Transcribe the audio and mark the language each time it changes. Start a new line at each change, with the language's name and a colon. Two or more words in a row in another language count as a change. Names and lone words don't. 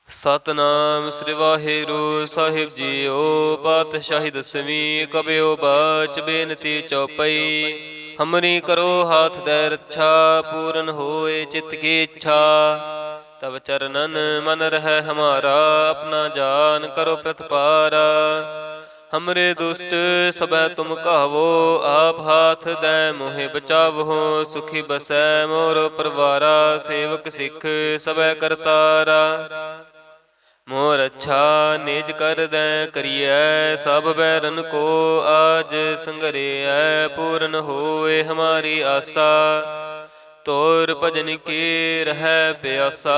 Punjabi: ਸਤਨਾਮ ਸ੍ਰੀ ਵਾਹਿਗੁਰੂ ਸਾਹਿਬ ਜੀਓ। ਪਾਤਸ਼ਾਹੀ ਦਸਵੀਂ ਕਬਿਓ ਬਾਚ ਬੇਨਤੀ ਚੌਪਈ।
Braj: ਹਮਰੀ ਕਰੋ ਹਾਥ ਦੈ ਰੱਛਾ, ਪੂਰਨ ਹੋਏ ਚਿਤ ਕੀ ਇੱਛਾ। ਤਬ ਚਰਨਨ ਮਨ ਰਹਿ ਹਮਾਰਾ, ਆਪਣਾ ਜਾਨ ਕਰੋ ਪ੍ਰਤਪਾਰਾ। हमरे दुष्ट सबै तुम कहवो, आप हाथ दै मोहि बचावहो। सुखी बसै मोर परवारा, सेवक सिख सबै करतारा। मोर अच्छा निज कर दै करियै, सब बैरन को आज संगरियै। पूर्ण होए हमारी आसा, तोर भजन की रहै प्यासा।